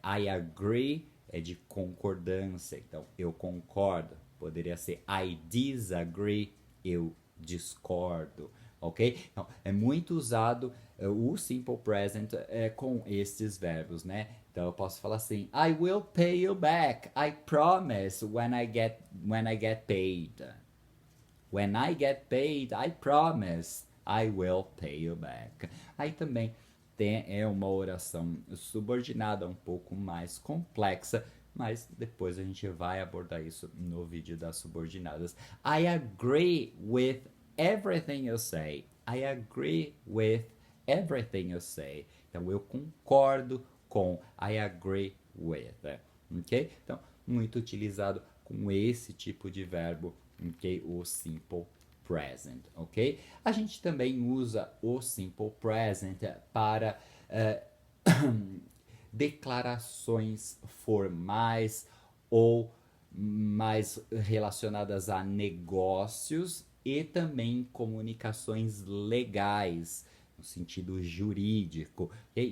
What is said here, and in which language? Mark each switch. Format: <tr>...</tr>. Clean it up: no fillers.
<en>I agree</en> <pt>é de concordância, então eu concordo. Poderia ser</pt> <en>I disagree,</en> <pt>eu discordo, ok? Então, é muito usado o simple present com estes verbos, né? Então eu posso falar assim:</pt> <en>I will pay you back. I promise when I get paid. When I get paid, I promise I will pay you back.</en> <pt>Aí também é uma oração subordinada, um pouco mais complexa, mas depois a gente vai abordar isso no vídeo das subordinadas.</pt> <en>I agree with everything you say. I agree with everything you say.</en> <pt>Então eu concordo com.</pt> <en>I agree with.</en> <pt>Ok? Então, muito utilizado com esse tipo de verbo, ok? O simple present, ok? A gente também usa o simple present para declarações formais ou mais relacionadas a negócios e também comunicações legais, no sentido jurídico. Okay?</pt>